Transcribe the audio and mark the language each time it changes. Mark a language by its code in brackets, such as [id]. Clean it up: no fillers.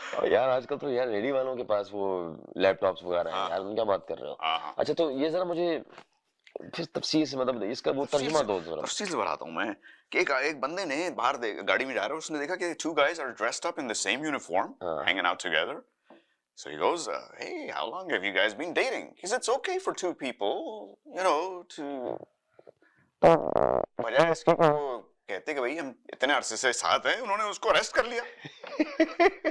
[hi] यार आजकल तो यार रेडी वालों के पास वो लैपटॉप्स वगैरह हैं. यार उन क्या बात कर रहे हो? अच्छा, तो ये जरा मुझे फिर तफसील से मतलब इसका वो तर्जुमा दो जरा. तफसील से बताता हूँ मैं कि एक बंदे ने बाहर गाड़ी में जा रहा है, उसने देखा कि [en] two guys are dressed up in the same uniform, hanging out together. So he goes, hey, how long have you guys been dating? He said, it's okay for two people, you know, to... [hi] बजाय इसके वो कहते कि भाई हम इतने अरसे से साथ हैं, उन्होंने उसको अरेस्ट कर लिया.